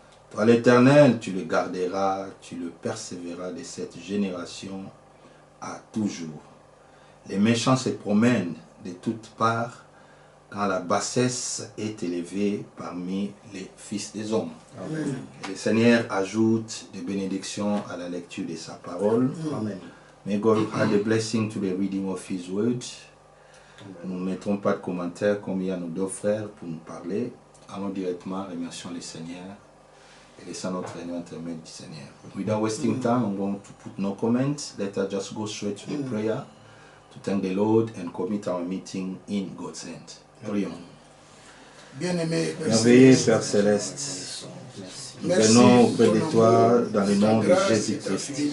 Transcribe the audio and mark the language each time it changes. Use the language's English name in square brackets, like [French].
[French] Toi l'Éternel, tu le garderas, tu le persévéreras de cette génération à toujours. Les méchants se promènent de toutes parts quand la bassesse est élevée parmi les fils des hommes. Amen. Et le Seigneur ajoute des bénédictions à la lecture de sa parole. Amen. [English] May God add a blessing to the reading of His word. [French] Nous ne mettrons pas de commentaires comme il y a nos deux frères pour nous parler. Allons directement, remercions le Seigneur et laissons notre réunion entre les mains du Seigneur. [English] Without wasting time, I'm going to put no comments. Let us just go straight to the prayer to thank the Lord and commit our meeting in God's hand. [French] Prions. Bien-aimé Merveilleux Père Céleste, nous venons auprès de toi dans le nom de Jésus-Christ.